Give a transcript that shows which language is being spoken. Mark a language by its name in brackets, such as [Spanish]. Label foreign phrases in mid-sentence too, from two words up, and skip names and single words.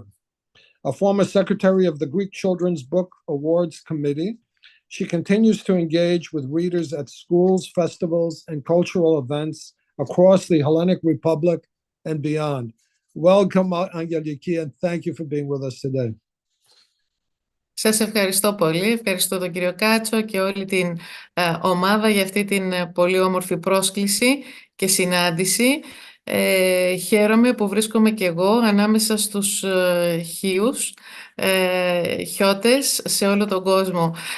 [English] A former secretary of the Greek Children's Book Awards Committee, she continues to engage with readers at schools, festivals, and cultural events across the Hellenic Republic and beyond. Welcome, Aggeliki, and thank you for being with us today. [Greek] Σας ευχαριστώ πολύ. Ευχαριστώ τον κύριο Κάτσο και όλη την ομάδα για αυτή την πολύ όμορφη πρόσκληση και συνάντηση. Χαίρομαι που βρίσκομαι και εγώ ανάμεσα στους χίους, χιώτες σε όλο τον κόσμο.